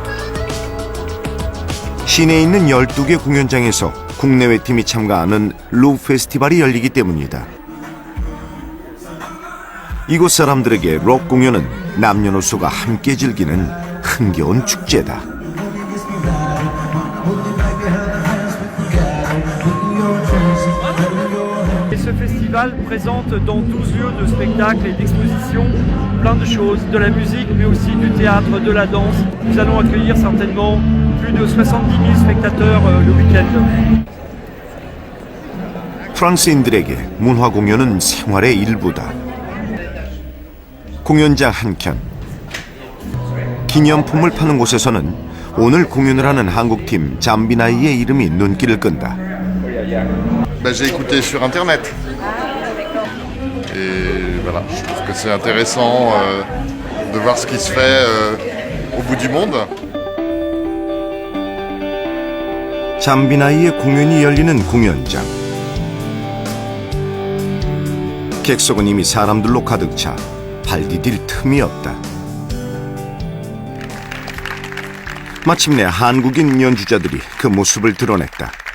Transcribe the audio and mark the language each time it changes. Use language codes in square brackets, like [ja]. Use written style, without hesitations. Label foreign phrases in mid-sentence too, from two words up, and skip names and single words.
[ko] 시내에 있는 12개 공연장에서 국내외 팀이 참가하는 루 페스티벌이 열리기 때문이다. 이곳 사람들에게 록 공연은 남녀노소가 함께 즐기는 흥겨운 축제다. [fr] Ce festival présente dans 12 lieux de spectacles et d'expositions plein de choses, de la musique mais aussi du théâtre, de la danse. Nous allons accueillir certainement plus de 70 000 spectateurs le week-end. [ko] 프랑스인들에게 문화 공연은 생활의 일부다. 공연장 한켠. 기념품을 파는 곳에서는 오늘 공연을 하는 한국팀 잠비나이의 이름이 눈길을 끈다. [fr] J'ai écouté sur internet. Et voilà, je trouve que c'est intéressant de voir ce qui se fait au bout du monde. [ko] 잠비나이의 공연이 열리는 공연장. 객석은 이미 사람들로 가득 차 발 디딜 틈이 없다. 마침내 한국인 연주자들이 그 모습을 드러냈다.